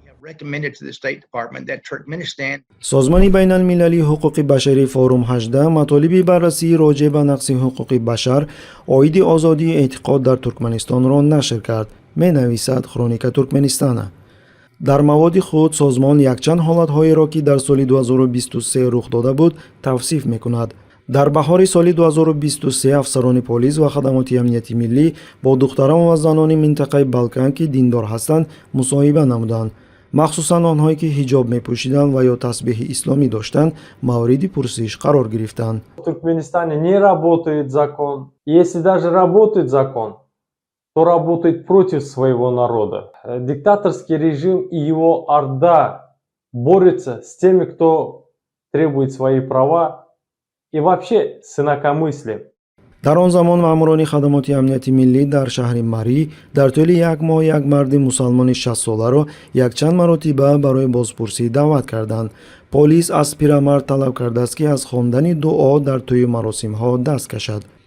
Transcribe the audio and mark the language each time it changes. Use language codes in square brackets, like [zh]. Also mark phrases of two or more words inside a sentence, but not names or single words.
[en] recommended to the State Department that Turkmenistan [fa] سازمان بین المللی حقوق بشری فوروم 18 مطالب بررسی راجع به نقض حقوق بشر عاید آزادی اعتقاد در ترکمنستان را نشر کرد. می نویسد کرونیک ترکمنستان. در مواد خود سازمان یکچند حالت‌هایی را که در سال 2023 رخ داده بود توصیف می‌کند. در بهار سال 2023 افسران پلیس و خدمات امنیتی ملی با دختران و زنان منطقه بالکان که دیندار هستند مصاحبه نمودند. مخصوصا آنهایی که حجاب می‌پوشیدند و یا تسبیح اسلامی داشتند مورد پرسش قرار گرفتند. [ru] В Туркменистане не работает закон. Если даже работает закон, то работает против своего народа. Диктаторский режим и его орда борются с теми, кто требует свои права и вообще с инакомыслием. [fa] در آن زمان ماموران خدمات امنیتی ملی در شهر مری در طول یک ماه یک مرد مسلمان 60 ساله را یکچند مرتبه برای بازپرسی دعوت کردند. پلیس از پیرمرد طلب کرده است که از خواندن دعا در طی مراسم ها دست کشد.